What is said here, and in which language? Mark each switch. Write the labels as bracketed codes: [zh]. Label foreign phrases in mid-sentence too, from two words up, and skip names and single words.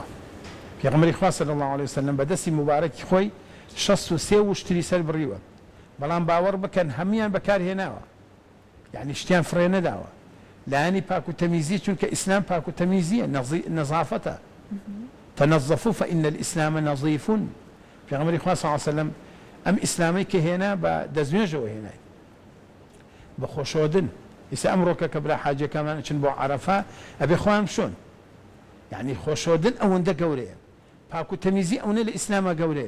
[ckb] پێغەمبەری خوا [ar] صلی الله علیه وسلم [ckb] بەدەستی مبارەکی خۆی 63 وشتری سەر بڕیوە، بەڵام باوەڕ بکەن هەمویان بەکارهێناوە، یعنی شتیان فڕێ نەداوە. لایەنی پاک و تەمیزی چونکە ئیسلام پاک و تەمیزیە، نەزافەتە. [ar] تنظفوا فإن الإسلام نظيف. [ckb] پێغەمبەری خوا [ar] صلی الله علیه وسلم [ckb] ئەم ئیسلامی کە هێنا بە دەستنوێژەوە هێنای، بە خۆشەوەدن. ئێستا ئەمڕۆکە کە برا حاجەکەمان چن بۆ عەرەفا ئەبێ خۆیان بشۆن، یعنی خۆشەوەدن ئەوەندە گەورەیە، پاک و تەمیزی ئەوەندە لە ئیسلامە گەورەیە.